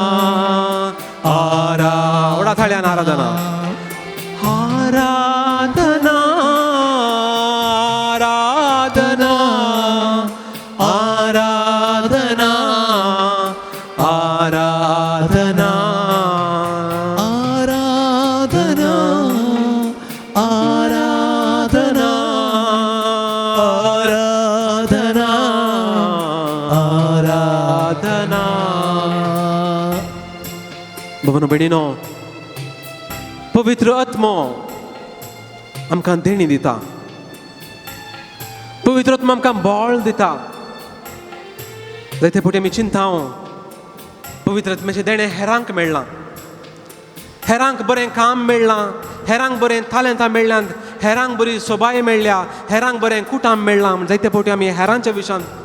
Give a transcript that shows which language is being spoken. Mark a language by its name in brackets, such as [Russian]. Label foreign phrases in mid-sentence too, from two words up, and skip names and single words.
[Konkani] ओढा थाळ्यान आराधना आराधना आराधना आराधना आराधना आराधना आराधना आराधना भवनो भयणीनो पवित्र आत्मो आमकां देणी दिता पवित्र आत्मा आमकां बळ दिता जायते फावटी आमी चिंताव पवित्र आत्म्याचें देणें हेरांक मेळना हेरांक बरें काम मेळ्ळां हेरांक बरें तालंतां मेळ्ळ्यांत हेरांक बरी सोबाय मेळ्ळ्या हेरांक बरें कुटाम मेळ्ळां जायते फावटी आमी हेरांच्या विशयान